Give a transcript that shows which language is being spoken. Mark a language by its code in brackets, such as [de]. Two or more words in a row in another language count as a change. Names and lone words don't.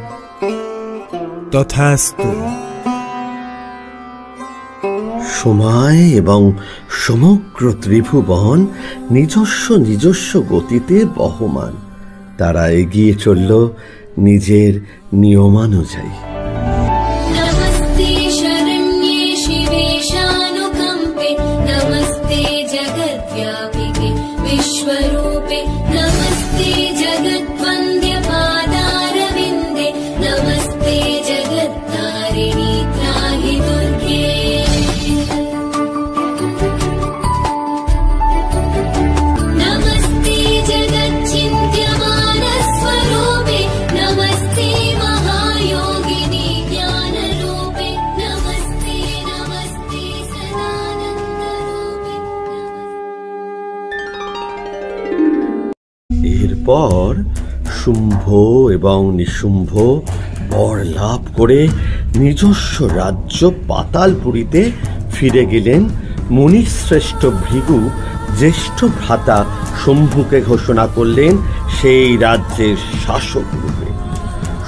[bn] তথাস্তু। সময় এবং সমগ্র ত্রিভুবন নিজস্ব গতিতে বহমান। তারা এগিয়ে চলল নিজের নিয়মানুযায়ী। [sa] विश्वरूपे नमस्ते जगद्वन्द्य पादारविन्दे नमस्ते जगत्तारिणी त्राहि दुर्गे नमस्ते जगच्चिन्त्यमानस्वरूपे नमस्ते महायोगिनी ज्ञानरूपे नमस्ते नमस्ते सदानन्दरूपे। [bn] এরপর শুম্ভ এবং নিশুম্ভ বর লাভ করে নিজস্ব রাজ্য পাতালপুরীতে ফিরে গেলেন। মুনিশ্রেষ্ঠ ভৃগু জ্যেষ্ঠ ভ্রাতা শম্ভুকে ঘোষণা করলেন সেই রাজ্যের শাসক রূপে।